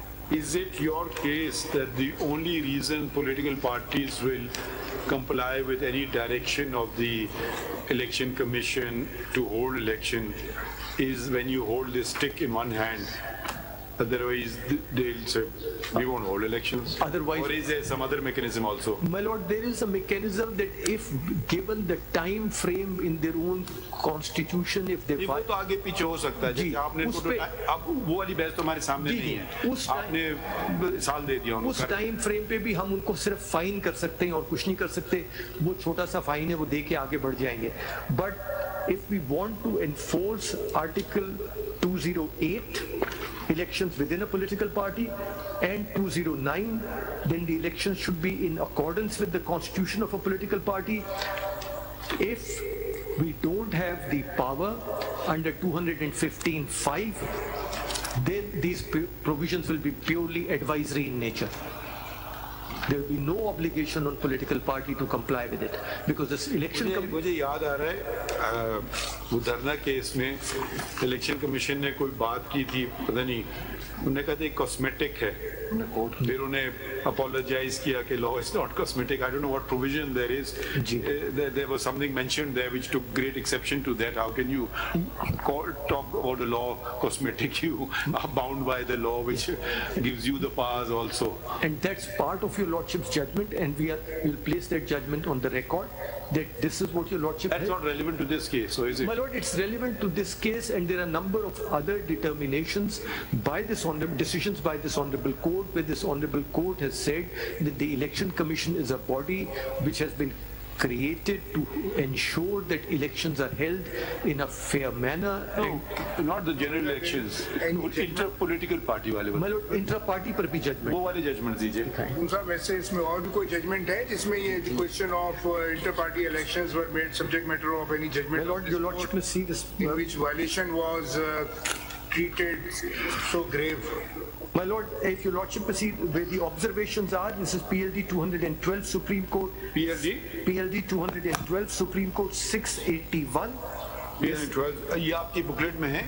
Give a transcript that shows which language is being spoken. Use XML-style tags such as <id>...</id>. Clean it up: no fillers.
<en>Is it your case that the only reason political parties will comply with any direction of the election commission to hold election is when you hold this stick in one hand? Otherwise, they'll say, we won't hold elections. Otherwise, or is there some other mechanism also? My lord, there is a mechanism that if given the time frame in their own constitution, if they</en> <hi>वो तो आगे पीछे हो सकता है जैसे आपने अब वो वाली बहस तो हमारे सामने नहीं है आपने साल दे दिया उनको उस टाइम फ्रेम पे भी हम उनको सिर्फ फाइन कर सकते हैं और कुछ नहीं कर सकते वो छोटा सा फाइन है वो दे के आगे बढ़ जाएंगे</hi> <en>But if we want to enforce article 208 elections within a political party and 209 then the elections should be in accordance with the constitution of a political party. If we don't have the power under 215(5) then these provisions will be purely advisory in nature. There will be no obligation on political party to comply with it because this election.</en> <hi>मुझे याद आ रहा है वो धरना case में election commission ने कोई बात की थी पता नहीं उन्होंने कहा था कॉस्मेटिक है फिर उन्हें अपोलोजाइज किया कि</hi> <en>Law is not cosmetic I don't know what provision there is there was something mentioned there which took great exception to that how can you talk about a law cosmetic you are bound by the law which gives you the powers also and that's part of your lordship's judgment and we'll place that judgment on the record that this is what your lordship that's not relevant to this case so is it my lord it's relevant to this case and there are a number of other determinations by this honorable decisions by this honorable court where this honorable court has said that the election commission is a body which has been created to ensure that elections are held in a fair manner. No, not the general elections. Inter-political party वाले. My lord, intra-party</en> <hi>पर भी</hi> <en>judgment.</en> <hi>वो वाले judgment दीजिए. उनका वैसे इसमें और भी कोई judgment है जिसमें ये</hi> <en>question of inter-party elections were made subject matter of any judgment. My lord, your lordship may see this. In which violation was treated so grave. My lord, if your lordship may see where the observations are, this is PLD 212 Supreme Court. PLD 212 Supreme Court 681.</en> <hi>PLD 12 ये आपकी booklet में है?</hi>